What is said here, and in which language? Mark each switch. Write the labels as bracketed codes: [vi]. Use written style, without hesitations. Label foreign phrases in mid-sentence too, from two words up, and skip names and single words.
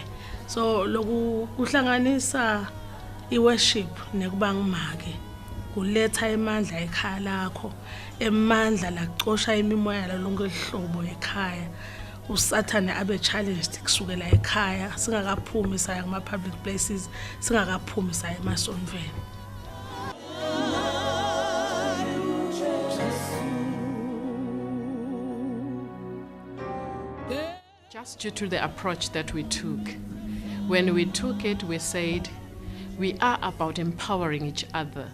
[ss] So loku kuhlanganisa iworship nekuba ngimake kuletha emandla ekhaya lakho, emandla lakucosha imimoya lalonke ihlobo ekhaya. Usathane abe challenged kusukela ekhaya singakaphumi saya kuma [en] public places, [ss] singakaphumi saya emasonweni. [en] Just due to the approach that we took. When we took it, we said, we are about empowering each other.